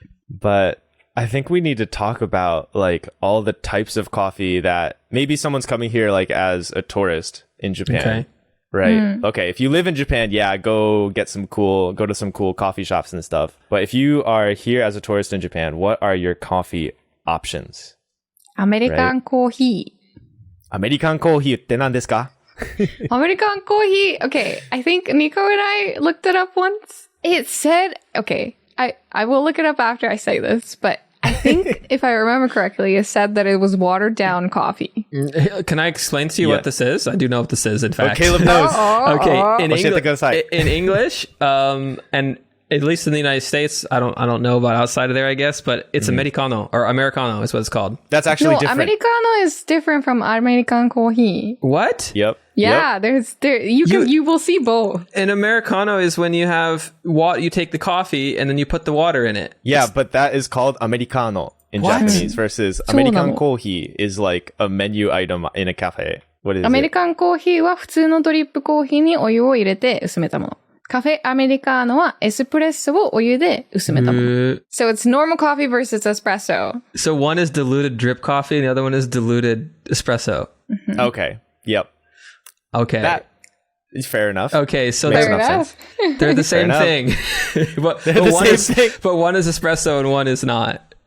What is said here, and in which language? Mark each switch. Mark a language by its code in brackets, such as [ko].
[en] But I think we need to talk about like all the types of coffee that maybe someone's coming here like as a tourist in Japan. Okay. Right. Okay. If you live in Japan, yeah, go to some cool coffee shops and stuff. But if you are here as a tourist in Japan, what are your coffee options? [ja] アメリカンコーヒー。アメリカンコーヒーって何ですか? [en] American coffee. Okay, I think Nico and I looked it up once. It said, okay, I will look it up after I say this, but I think if I remember correctly, it said that it was watered down coffee. Can I explain to you what this is? I do know what this is, in fact. Oh, Caleb knows. Okay, in English, and at least in the United States, I don't know about outside of there, I guess, but it's Americano, or Americano is what it's called. That's actually different. Americano is different from American coffee. What? Yep. Yeah, you will see both. An Americano is when you have you take the coffee and then you put the water in it. Yeah, but that is called Americano in Japanese versus American coffee is like a menu item in a cafe. What is it? [ja] American coffee は普通のドリップコーヒーにお湯を入れて薄めたもの。カフェアメリカーノはエスプレッソをお湯で薄めたもの。 [en] So it's normal coffee versus espresso. So one is diluted drip coffee and the other one is diluted espresso. Okay. Yep. Okay. That is fair enough. Okay, so Makes they're enough sense. the same thing. but one is espresso and one is not.